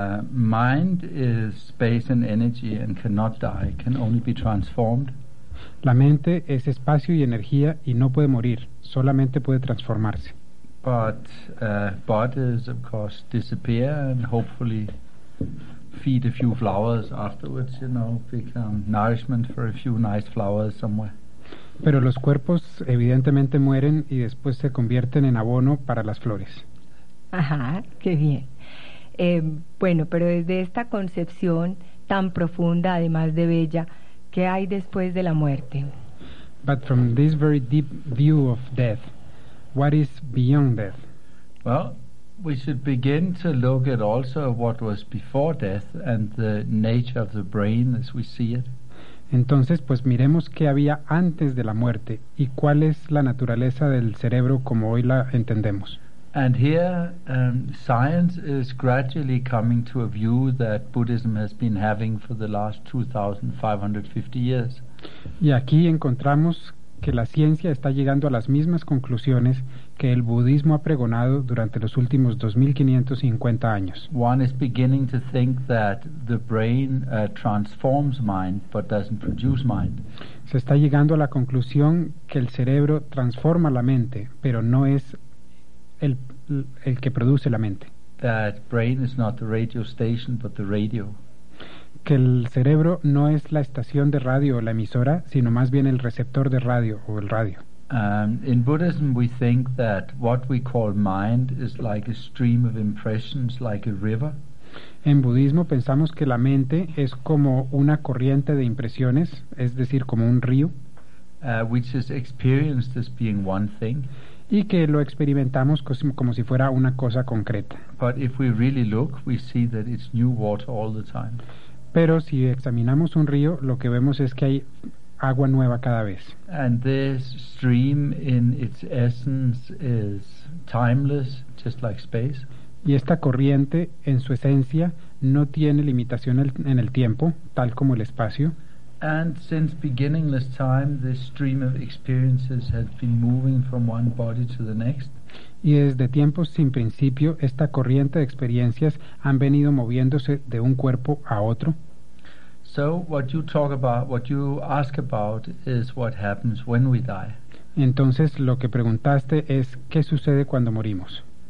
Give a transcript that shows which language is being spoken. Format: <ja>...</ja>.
<en>Mind is space and energy and cannot die, can only be transformed.</en> <es>La mente es espacio y energía y no puede morir, solamente puede transformarse.</es> <en>But bodies, of course, disappear and hopefully feed a few flowers afterwards, you know, become nourishment for a few nice flowers somewhere.</en> <es>Pero los cuerpos evidentemente mueren y después se convierten en abono para las flores. Ajá, qué bien. Bueno, pero desde esta concepción tan profunda, además de bella, ¿qué hay después de la muerte?</es> <en>But from this very deep view of death, what is beyond death? Well, we should begin to look at also what was before death and the nature of the brain as we see it.</en> <es>Entonces, pues miremos qué había antes de la muerte y cuál es la naturaleza del cerebro como hoy la entendemos.</es> <en>And here, science is gradually coming to a view that Buddhism has been having for the last 2,550 years.</en> <es>Y aquí encontramos que la ciencia está llegando a las mismas conclusiones que el budismo ha pregonado durante los últimos 2,550 años.</es> <en>One is beginning to think that the brain transforms mind but doesn't produce mind.</en> <es>Se está llegando a la conclusión que el cerebro transforma la mente, pero no es el que produce la mente.</es> <en>That brain is not the radio station, but the radio.</en> <es>Que el cerebro no es la estación de radio o la emisora, sino más bien el receptor de radio o el radio.</es> <en>In Buddhism we think that what we call mind is like a stream of impressions, like a river.</en> <es>En budismo pensamos que la mente es como una corriente de impresiones, es decir, como un río.</es> <en>Which is experienced as being one thing.</en> <es>Y que lo experimentamos como si fuera una cosa concreta.</es> <en>But if we really look, we see that it's new water all the time.</en> <es>Pero si examinamos un río, lo que vemos es que hay agua nueva cada vez.</es> <en>And this stream in its essence is timeless, just like space.</en> <es>Y esta corriente en su esencia no tiene limitación en el tiempo, tal como el espacio.</es> <en>And since beginningless time, this stream of experiences has been moving from one body to the next.</en> <es>Y desde tiempos sin principio, esta corriente de experiencias han venido moviéndose de un cuerpo a otro.</es> <en>So what you talk about, what you ask about, is what happens when we die.</en> <es>Entonces lo que preguntaste es qué sucede cuando morimos.</es>